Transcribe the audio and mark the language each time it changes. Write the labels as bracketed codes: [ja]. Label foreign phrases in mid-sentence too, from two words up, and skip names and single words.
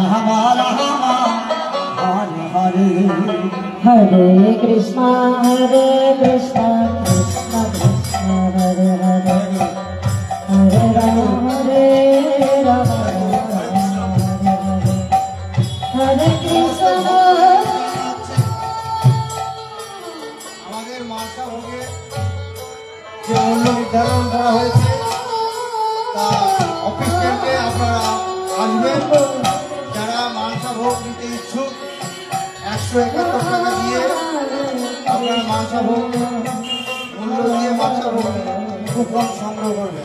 [sa] Hare Krishna Krishna Krishna Hare Hare Hare Rama Hare Krishna। [bn] আমাদের মানসা ভোগে যে মূল্য নির্ধারণ করা হয়েছে তা অফিস থেকে আপনারা আসবেন। যারা মানসা ভোগ নিতে ইচ্ছুক 171 টাকা দিয়ে আপনারা মানসা ভোগ মূল্য দিয়ে মানসা ভোগ কুপন সংগ্রহ করবেন।